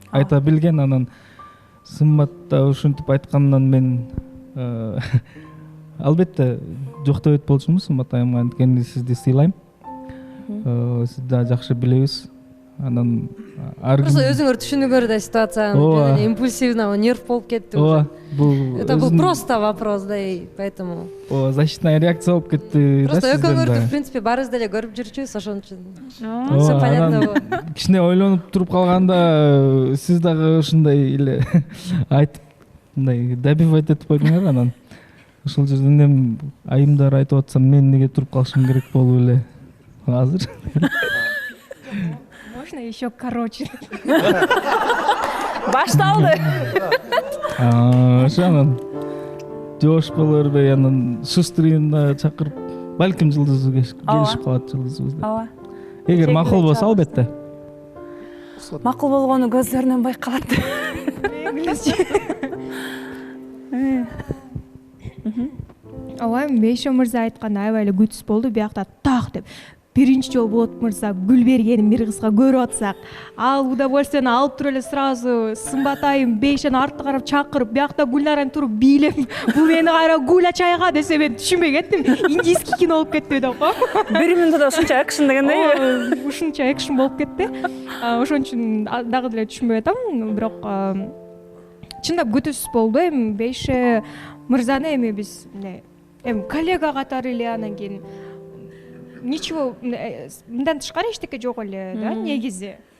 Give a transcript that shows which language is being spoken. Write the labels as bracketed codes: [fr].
[ky] Айта билген. Анан Сымбат да ушинтип айткандан мен албетте жоктойт болчумун Сымбат айымга, анткени сизди сыйлайм. Сизди да жакшы билебиз. Анан [ru] Просто [ky] өзүңөр түшүнүңөр да [ru] ситуацияны, импульсивно, [ky] нерв болуп кетти. [ru] Это был просто вопрос, да, и поэтому. Защитная реакция [ky] болуп кетти. Просто экөөңөрдү [ru] в принципе [ky] барыбыз деле көрүп жүрчүбүз, ошон үчүн. [ru] Всё понятно было. [ky] Кичине ойлонуп туруп калганда сиз дагы ушундай эле айтып, мындай [ru] добивать [ky] этип койдуңар. Анан ошол жерден эми айымдар айтып атсам мен неге туруп калышым керек болуп эле азыр. [ru] Можно еще короче? [ky] Башталды. Ошонан жош боло бербей анан Шустрина чакырып, балким жылдызы келишип калат жылдызыбыз деп. Ооба. Эгер макул болсо албетте. Макул болгону көздөрүнөн байкалат. Ооба, Бейшо мырза айткан аябай эле күтүс болду. Биякта так деп биринчи жолу болот мырза гүл бергенин бир кызга көрүп атсак, ал удовольствияны алып туруп эле [ru] сразу [ky] Сымбат айым Бейшени артты карап чакырып, биякта Гүлнараны туруп бийлеп, бул мени кайра Гүля чайга десе мен түшүнбөй кеттим. [ru] Индийский кино [ky] болуп кетти деп го. Бир минутта ушунча экшн дегендей. Ушунча экшн болуп кетти. Ошон үчүн дагы деле түшүнбөй атам, бирок чындап күтүс болду. Эми Бейше мырзаны эми биз эми коллега катары эле, анан кийин [ru] ничего [ky] мындан тышкары эчтеке жок эле да, негизи.